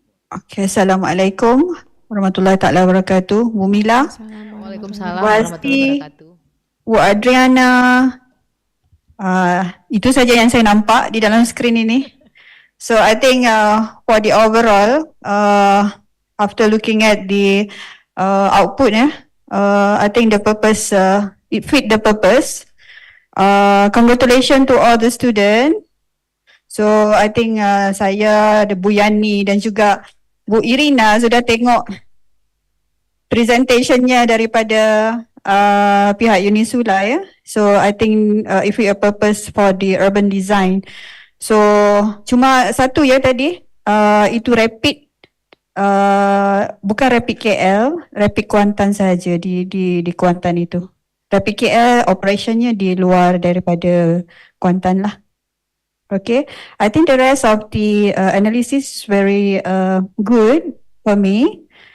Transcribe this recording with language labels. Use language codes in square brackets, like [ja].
[ms] Okay, Assalamualaikum warahmatullahi taala wabarakatuh. Bu Mila, Waalaikumsalam Bu warahmatullahi Hasti, wabarakatuh. Bu Adriana. Itu saja yang saya nampak di dalam skrin ini. [en] So I think for the overall, after looking at the output, I think the purpose, it fit the purpose. Congratulations to all the students. So I think [ms] saya, ada Bu Yani dan juga Bu Irina sudah tengok presentationnya daripada pihak Unisula ya. [en] So I think if we a purpose for the urban design. [ms] So cuma satu ya tadi itu rapid bukan rapid KL, rapid Kuantan saja di Kuantan itu. Rapid KL operationnya di luar daripada Kuantan lah. [en] Okay, I think the rest of the analysis is very good for me.